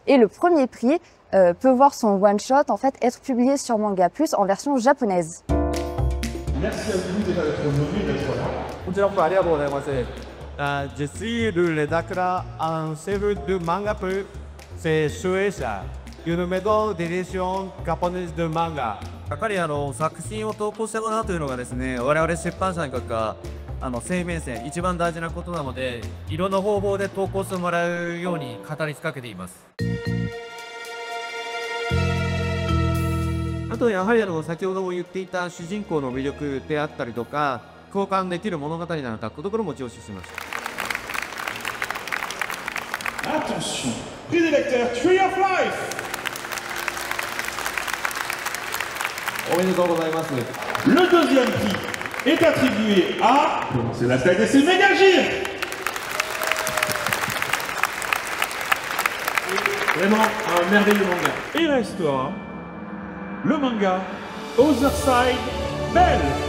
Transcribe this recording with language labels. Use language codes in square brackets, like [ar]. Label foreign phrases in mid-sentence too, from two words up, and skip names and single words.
[fr] Et le premier prix peut voir son one-shot en fait être publié sur Manga Plus en version japonaise. Merci à vous déjà d'être venu, d'être là. Je suis le rédacteur en chef de Manga Plus, c'est Shueisha. Une maison d'édition japonaise de manga. [ja] やっぱり作品を投稿してもらうというのがですね、我々出版社にとっては生命線一番大事なことなので、いろんな方法で投稿してもらうように語りかけています。あとやはり先ほども言っていた主人公の魅力であったりとか、共感できる物語なのかというところも重視しました。 [fr] Attention, prix des lecteurs Tree of Life. [ja] おめでとうございます。 [fr] Le deuxième prix est attribué à... C'est la tête et c'est Megagir. Vraiment un merveilleux manga. Et restera le manga Other Side Belle.